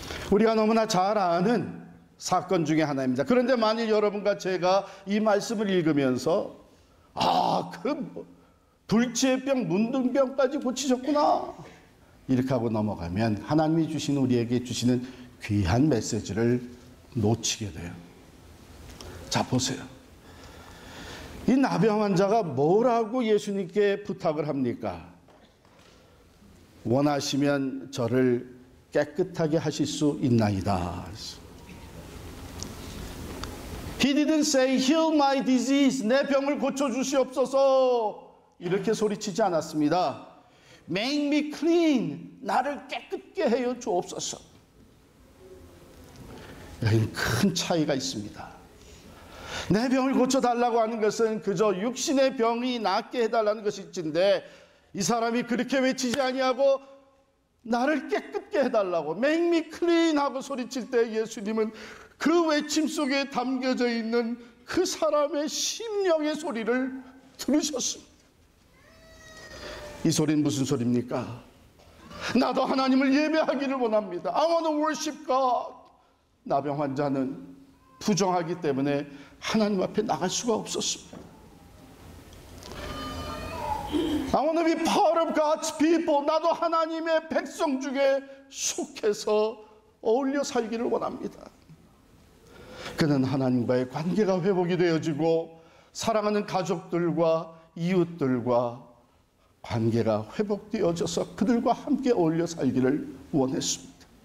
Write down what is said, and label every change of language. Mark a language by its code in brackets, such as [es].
[ko] 우리가 너무나 잘 아는 사건 중에 하나입니다. 그런데 만일 여러분과 제가 이 말씀을 읽으면서 그 불치병, 문둥병까지 고치셨구나 이렇게 하고 넘어가면 하나님이 주신, 우리에게 주시는 귀한 메시지를 놓치게 돼요. 자, 보세요. 이 나병 환자가 뭐라고 예수님께 부탁을 합니까? 원하시면 저를 깨끗하게 하실 수 있나이다. [en] He didn't say, heal my disease. [ko] 내 병을 고쳐주시옵소서. 이렇게 소리치지 않았습니다. [en] Make me clean. [ko] 나를 깨끗게 해요 주옵소서. 여기는 큰 차이가 있습니다. 내 병을 고쳐달라고 하는 것은 그저 육신의 병이 낫게 해달라는 것일진데, 이 사람이 그렇게 외치지 아니하고 나를 깨끗게 해달라고 [en] Make me clean [ko] 하고 소리칠 때 예수님은 그 외침 속에 담겨져 있는 그 사람의 심령의 소리를 들으셨습니다. 이 소리는 무슨 소리입니까? 나도 하나님을 예배하기를 원합니다. [en] I want to worship God. [ko] 나병 환자는 부정하기 때문에 하나님 앞에 나갈 수가 없었습니다. [en] I want to be part of God's people. [ko] 나도 하나님의 백성 중에 속해서 어울려 살기를 원합니다. 그는 하나님과의 관계가 회복이 되어지고 사랑하는 가족들과 이웃들과 관계가 회복되어져서 그들과 함께 어울려 살기를 원했습니다.